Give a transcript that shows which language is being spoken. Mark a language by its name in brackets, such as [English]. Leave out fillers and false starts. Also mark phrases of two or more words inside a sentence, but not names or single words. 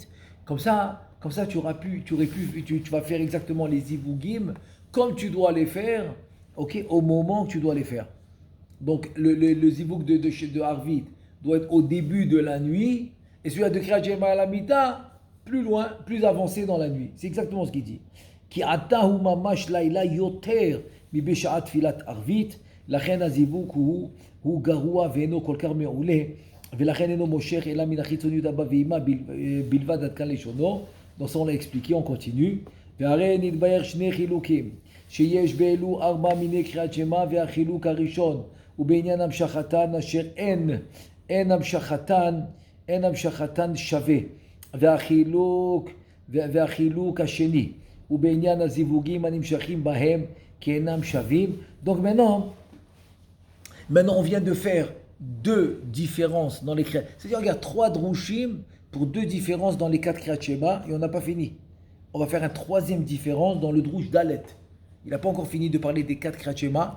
[French] Comme ça tu vas faire exactement les zivugim comme tu dois les faire, ok, au moment que tu dois les faire. Donc le zivug de Arvit doit être au début de la nuit, et celui-là de [Hebrew] קריאת שמע [French] à la Mita, plus loin, plus avancé dans la nuit. C'est exactement ce qu'il dit. [Hebrew] כי עתה הוא ממש לילה יותר מבשעת תפילת ערבית, לכן הזיווג הוא גרוע ואינו כל כך מעולה, ולכן אינו מושך אלא מן החיצוניות אבא ואמא בלבד עד כאן לשונו. [French] Donc ça on l'a expliqué, on continue. [Hebrew] והרי נתבהר שני חילוקים, שיש באלו 4 מיני קריאת שמע, והחילוק הראשון הוא בעניין המשכתן אשר אין המשכתן שווה, והחילוק השני ובעניין הזיווגים הנמשכים בהם כאינם שווים. [French] Donc maintenant, Maintenant, on vient de faire deux différences dans les Kriyat. C'est-à-dire, regarde, 3 Drushim pour 2 différences dans les 4 [Hebrew] קריאת שמע [French] et on n'a pas fini. On va faire une troisième différence dans le [Hebrew] דרוש ד. [French] Il n'a pas encore fini de parler des 4 [Hebrew] קריאת שמע.